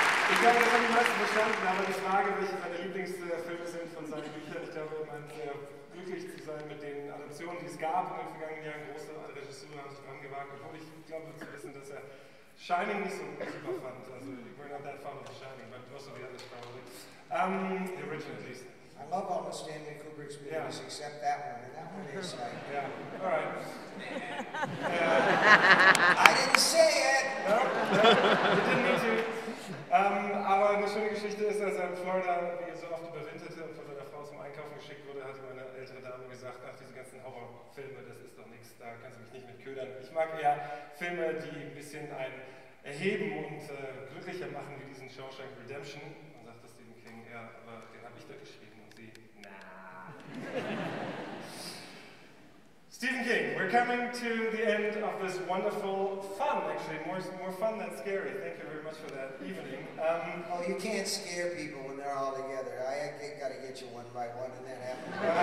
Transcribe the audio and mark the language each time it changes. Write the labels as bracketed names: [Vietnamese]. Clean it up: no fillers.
[German] Ich glaube, das haben die meisten verstanden, aber die Frage, welche seine Lieblingsfilme sind von seinen Büchern, ich glaube, man ist sehr glücklich zu sein mit den Adaptionen, die es gab in den vergangenen Jahren. Große Regisseure haben sich dran gewagt, obwohl ich glaube zu wissen, dass er Shining nicht so super fand. [English] Also, we're not that fond of The Shining, but most of the others probably. The original at least. I love all the Stanley Kubrick's movies except that one, and that one is like... Yeah, all right. I didn't say it! No, you didn't need to. [German] Aber eine schöne Geschichte ist, dass er in Florida, wie so oft überwinterte und von seiner Frau zum Einkaufen geschickt wurde, hatte meine ältere Dame gesagt, ach, diese ganzen Horrorfilme, das ist doch nichts, da kannst du mich nicht mit ködern. Ich mag eher Filme, die ein bisschen einen erheben und glücklicher machen, wie diesen Shawshank Redemption. Und sagte Stephen King, ja, aber den habe ich da geschrieben. Und sie, na. [English] Stephen King, we're coming to the end of this wonderful fun, actually, more fun than scary. Thank you very much for that evening. Oh, you can't scare people when they're all together. I got to get you one by one, and that happens.